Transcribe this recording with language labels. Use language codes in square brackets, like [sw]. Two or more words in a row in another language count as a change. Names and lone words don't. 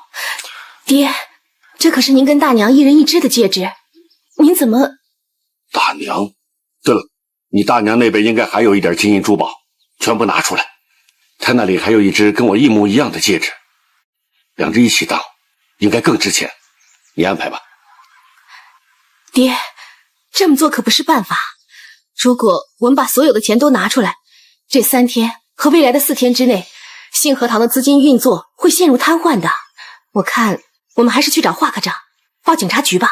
[zh] 爹，这可是您跟大娘1人1只的戒指，您怎么？大娘，对了，你大娘那边应该还有一点金银珠宝，全部拿出来。她那里还有一只跟我一模一樣的戒指，2只一起當，應該更值錢。你安排吧。爹，這麼做可不是辦法。如果我們把所有的錢都拿出來，這3天和未來的4天之內，信和堂的資金運作會陷入癱瘓的。我看我們還是去找華科長，報警察局吧。